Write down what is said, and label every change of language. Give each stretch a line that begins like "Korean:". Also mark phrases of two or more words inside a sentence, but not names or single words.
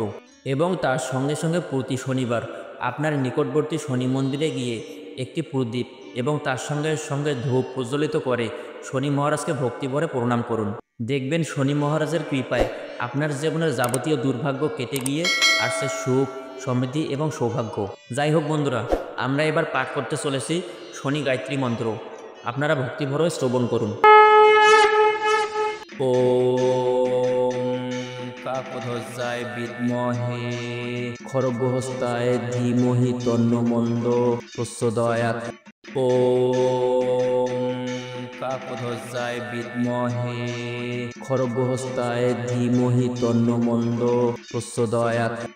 Bangla: এবং তার সঙ্গে সঙ্গে প্রতি শনিবার আপনার নিকটবর্তী শনি মন্দিরে গিয়ে একটি প্রদীপ এবং তার সঙ্গে সঙ্গে ধূপ প্রজ্বলিত করে শনি মহারাজকে ভক্তিভরে প্রণাম করুন। দেখবেন শনি মহারাজের কৃপায় আপনার জীবনের যাবতীয় দুর্ভাগ্য কেটে গিয়ে আসছে সুখ, সমৃদ্ধি এবং সৌভাগ্য। যাই হোক বন্ধুরা, আমরা এবার পাঠ করতে চলেছি শনি গায়ত্রী মন্ত্র। আপনারা ভক্তিভরে শ্রবণ করুন।
Sanskrit: ওম কাকধ্বজায় বিদ্মহে খড়গহস্তায় ধীমহি তন্নমন্দ প্রচোদয়াৎ। ওম কাকধ্বজায় বিদ্মহে খড়গহস্তায় ধীমহি তন্নমন্দ প্রচোদয়াৎ।